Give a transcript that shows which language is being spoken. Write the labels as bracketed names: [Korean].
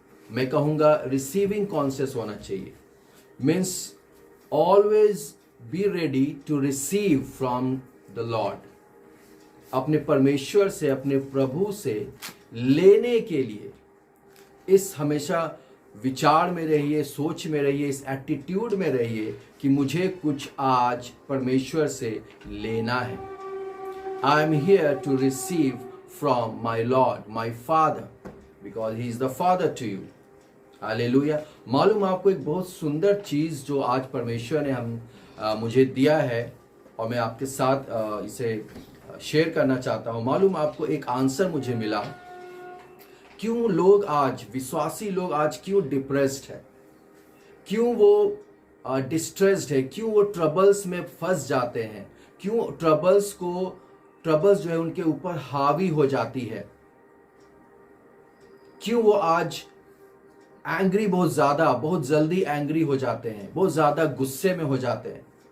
[Hindi] मैं कहूँगा receiving conscious होना चाहिए। [English] Means always be ready to receive from the lord. [Hindi] अपने परमेश्वर से, अपने प्रभु से लेने के लिए इस हमेशा विचार में रहिए, सोच में रहिए, इस एटीट्यूड में रहिए कि मुझे कुछ आज परमेश्वर से लेना है। [English] I am here to receive from my Lord, my Father, because He is the Father to you. [Hindi] Hallelujah. मालूम आपको एक बहुत सुंदर चीज़ जो आज परमेश्वर ने मुझे दिया है और मैं आपके साथ इसे शेयर करना चाहता हूँ। मालूम आपको एक आंसर मुझे मिला, क्यों लोग आज, विश्वासी लोग आज क्यों डिप्रेस्ड है, क्यों वो डिस्ट्रेस्ड है, क्यों वो ट्रबल्स में फंस जाते हैं, क्यों ट्रबल्स जो है उनके ऊपर हावी हो जाती है, क्यों वो आज एंग्री, बहुत जल्दी एंग्री हो जाते हैं, बहुत ज्यादा गुस्से में हो जाते हैं।